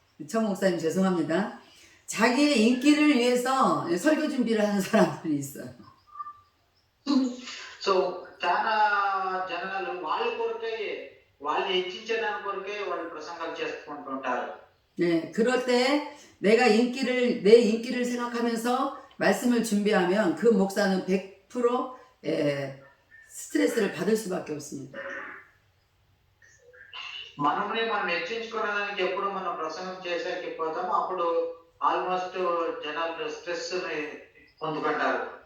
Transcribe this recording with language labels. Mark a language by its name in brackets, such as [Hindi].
[Korean] 청 목사님 죄송합니다. 자기의 인기를 위해서 설교 준비를 하는 사람들이 있어요. [Telugu] So చాలా జనాలు వాళ్ళ కొరకే వాళ్ళు హెచ్చించడానికి కొరకే వాళ్ళు ప్రసంగాలు చేసుకుంటుంటారు. [Korean] 네, 그럴 때 내 인기를 생각하면서 말씀을 준비하면 그 목사는 100% 스트레스를 받을 수밖에 없습니다. [Telugu] మనల్ని మనం హెచ్చించుకోవడానికి ఎప్పుడు మనం ప్రసంగం చేసేకి పోతామో అప్పుడు ఆల్మోస్ట్ జనాలు స్ట్రెస్ ని పొందుకుంటారు.